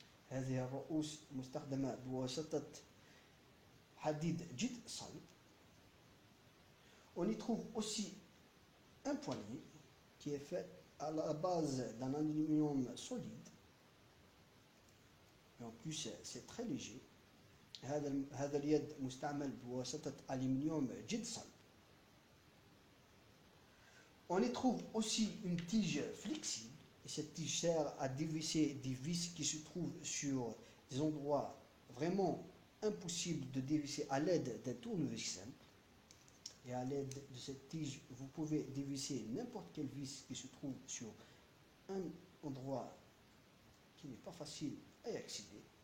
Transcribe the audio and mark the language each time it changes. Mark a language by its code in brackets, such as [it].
[ar] هذه الرؤوس مستخدمة بواسطة حديد جد صلب. [fr] On y trouve aussi un poignet qui est fait à la base d'un aluminium solide. Et en plus, c'est très léger. [ar] هذا اليد مستعمل بواسطة ألمنيوم جد صلب. [fr] On y trouve aussi une tige flexible. Et cette tige sert à dévisser des vis qui se trouvent sur des endroits vraiment impossibles de dévisser à l'aide d'un tournevis simple. Et à l'aide de cette tige, vous pouvez dévisser n'importe quelle vis qui se trouve sur un endroit qui n'est pas facile à y accéder.